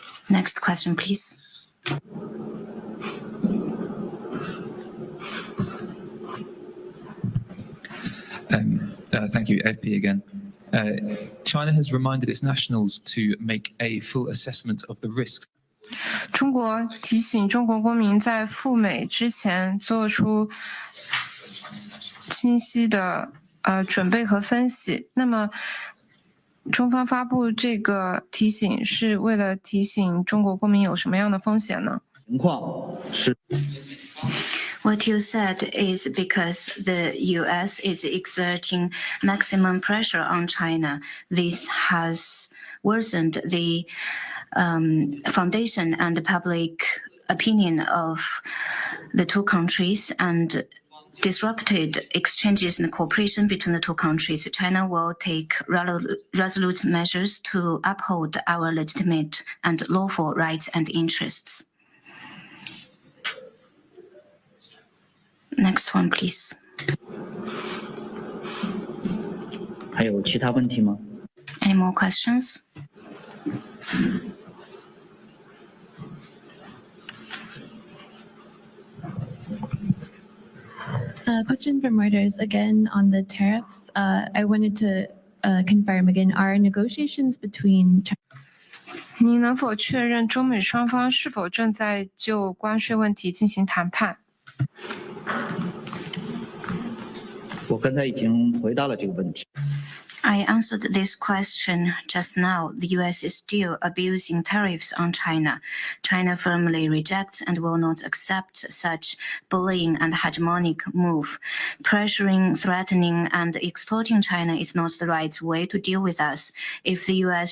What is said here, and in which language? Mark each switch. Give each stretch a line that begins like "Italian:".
English: Next question, please. Thank you, FP again. China has reminded its nationals to make a full assessment of the risks.
Chinese: 中国提醒中国公民在赴美之前做出清晰的准备和分析。那么，中方发布这个提醒是为了提醒中国公民有什么样的风险呢？情况是。
English: What you said is because the U.S. is exerting maximum pressure on China. This has worsened the foundation and the public opinion of the two countries and disrupted exchanges and cooperation between the two countries. China will take resolute measures to uphold our legitimate and lawful rights and interests. Next one, please.
Chinese: 还有其他问题吗？
English: Any more questions? Question from Reuters again on the tariffs. I wanted to confirm again, are negotiations between China
Chinese: 您能否确认中美双方是否正在就关税问题进行谈判？我刚才已经回答了这个问题。
English: I answered this question just now. The U.S. is still abusing tariffs on China. China firmly rejects and will not accept such bullying and hegemonic move. Pressuring, threatening, and extorting China is not the right way to deal with us. If the U.S.